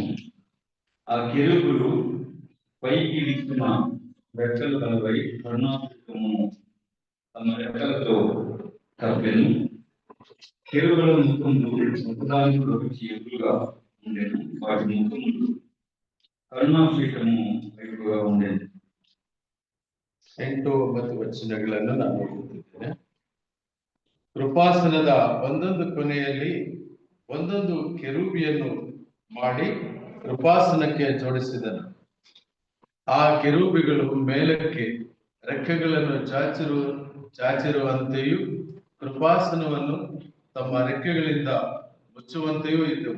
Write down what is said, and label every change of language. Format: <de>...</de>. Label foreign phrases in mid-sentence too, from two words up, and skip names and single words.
<te>ఆ కెరూబులు పైకి విప్పిన రెక్కలు కలవై కరుణాపీఠము తమ రెక్కలతో కప్పెను. కెరూబుల ముఖములు ఒకదానికొకటి ఎదురుగా ఉండెను. వాటి ముఖములు ಕರುಣಾಪೀಠము వైపుగా ఉండేది.</te> <kn>8-9 ವಚನಗಳನ್ನು ನಾನು ಓದುತ್ತಿದ್ದೇನೆ. ಕೃಪಾಸನದ ಒಂದೊಂದು ಕೊನೆಯಲ್ಲಿ ಒಂದೊಂದು ಕೆರೂಬಿಯನ್ನು ಮಾಡಿ ಕೃಪಾಸನಕ್ಕೆ ಜೋಡಿಸಿದನು. ಆ ಕೆರೂಬಿಗಳು ಮೇಲಕ್ಕೆ ರೆಕ್ಕೆಗಳನ್ನು ಚಾಚಿರುವಂತೆಯೂ ಕೃಪಾಸನವನ್ನು ತಮ್ಮ ರೆಕ್ಕೆಗಳಿಂದ ಮುಚ್ಚುವಂತೆಯೂ ಇದ್ದವು.</kn>